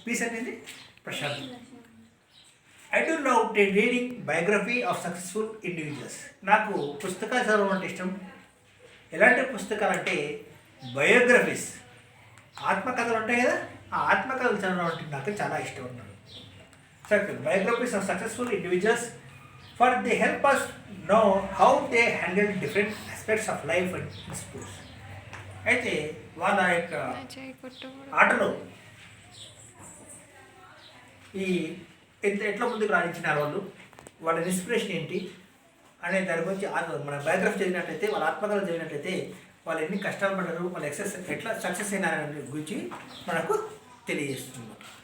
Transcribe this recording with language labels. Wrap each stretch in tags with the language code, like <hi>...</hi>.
<te>Piece అనేది ప్రశాంతం.</te> <en>I do love reading biography of successful individuals.</en> <te>నాకు పుస్తకాలు చదవడం అంటే ఇష్టం. ఎలాంటి పుస్తకాలు అంటే బయోగ్రఫీస్, ఆత్మకథలు ఉంటాయి కదా, ఆ ఆత్మకథలు చదవడం అంటే నాకు చాలా ఇష్టం ఉన్నాడు.</te> <en>Biographies of successful individuals, for they help us know how they handle different aspects of life and sports.</en> <te>అయితే వాళ్ళ యొక్క ఆటలో ఈ ఎట్లా ముందుకు రాణించినారు వాళ్ళు, వాళ్ళ ఇన్స్పిరేషన్ ఏంటి అనే దాని గురించి మన బయోగ్రఫీ చదివినట్లయితే, వాళ్ళ ఆత్మకథలు చదివినట్లయితే వాళ్ళు ఎన్ని కష్టాలు పడ్డారు, వాళ్ళ ఎట్లా సక్సెస్ అయినారనే గురించి మనకు తెలియజేస్తుంది.</te>